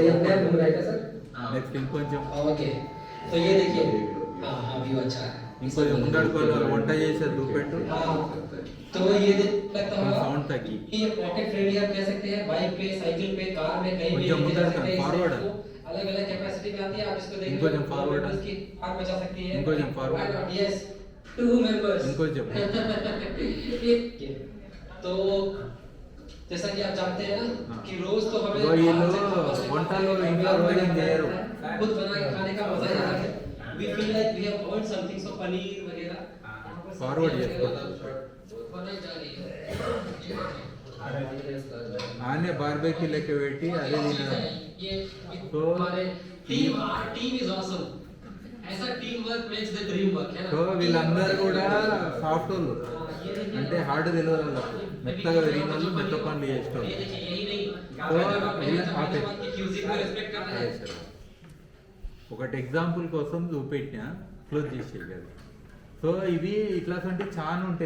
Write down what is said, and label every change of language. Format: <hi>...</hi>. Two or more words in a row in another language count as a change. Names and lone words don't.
<te>నెక్స్ట్ ఇంకొంచెం ఇంకొంచెం ముందడుకోవాలి, వంట చేసేది చూపెట్టు, సౌండ్ తగ్గి కొంచెం ముందడుకోండి, ఫార్వర్డ్ ఇంకొంచెం ఫార్వర్డ్, ఇంకొంచెం ఫార్వర్డ్, ఇంకొంచెం.</te> <hi>तो जैसा कि आप जानते हैं ना कि रोज तो हमें</hi> <te>వంటలో ఇంట్లో రోజు చేయరు,</te> <hi>खुद बना के खाने का मजा ही अलग है.</hi> <en>We feel like we have earned something, so</en> <hi>पनीर वगैरह फॉरवर्ड आने बारबेक्यू लेके बैठी अरे</hi> <en>तो team is awesome. ऐसा team work makes the dream work</en> <hi>है ना.</hi> <te>तो వీళ్ళందరూ కూడా సాఫ్ట్ వాళ్ళు అంటే హార్డ్ తెలియదు వాళ్ళకు, మెత్తగా పెరిగిన వాళ్ళు మెత్త పనులు చేస్తారు. ఒకటి ఎగ్జాంపుల్ కోసం చూపెట్టినా, క్లోజ్ చేసేది కదా. సో ఇవి ఇట్లాంటి చాలా ఉంటాయి.</te>